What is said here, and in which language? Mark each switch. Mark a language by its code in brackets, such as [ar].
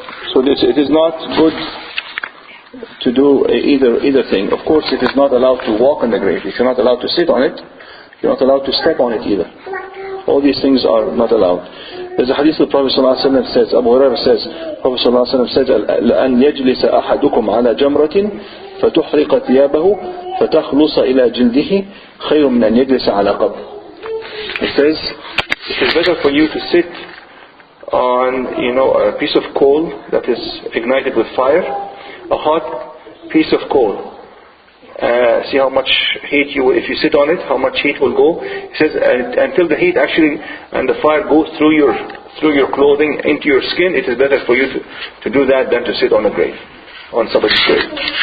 [en] So it is not good to do either thing. Of course, it is not allowed to walk on the grave. If you're not allowed to sit on it, you're not allowed to step on it either. All these things are not allowed. There's a hadith of the Prophet ﷺ says, [ar] Abu Hurairah says, Prophet ﷺ says, أن يجلس أحدكم على جمرة فتحرق ثيابه فتخلص إلى جلده خير من أن يجلس على قبر. [en] It says, it is better for you to sit on, a piece of coal that is ignited with fire, a hot piece of coal. See how much heat if you sit on it, how much heat will go. It says until the heat actually and the fire goes through your clothing into your skin, it is better for you to do that than to sit on a grave, on somebody's grave.